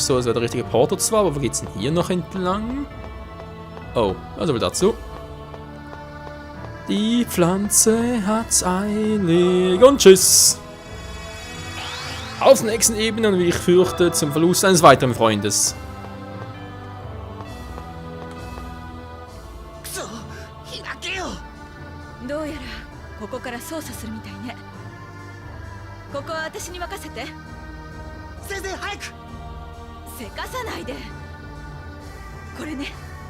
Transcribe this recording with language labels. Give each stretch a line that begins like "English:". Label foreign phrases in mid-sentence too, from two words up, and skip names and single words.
German: So, es wäre der richtige Porter zwar, aber wo geht's denn hier noch entlang? Oh, also wieder dazu. Die Pflanze hat's eilig und tschüss. Auf der nächsten Ebene und wie ich fürchte, zum Verlust eines weiteren Freundes.
Japanese: くそ、開けよ。どうやらここから操作するみたいね。ここは私に任せて。先生早く。せかさないで。これね。